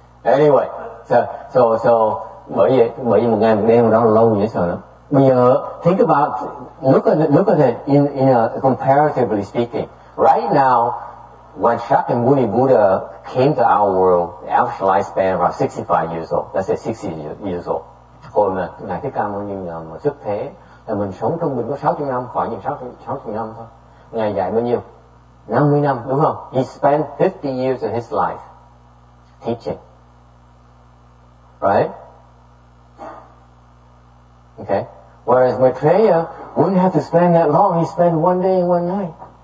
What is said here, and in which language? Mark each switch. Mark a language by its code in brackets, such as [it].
[vi] Anyway, so bởi vì một ngày một đêm đó là lâu dễ sợ lắm. Bây giờ [en] think about, look at it in a comparatively speaking. Right now, when Shakyamuni Buddha came to our world, the average lifespan about 65 years old. Let's say 60 years old. [vi] Hồi mà Ngài Thích Ca Mâu Ni mà xuất thế là mình sống trung bình có 60 năm, khoảng như 60 năm thôi. Ngài dạy bao nhiêu? 50 năm, đúng không? [en] He spent 50 years of his life teaching. Right? Okay? Whereas Maitreya wouldn't have to spend that long. He spent one day and one night.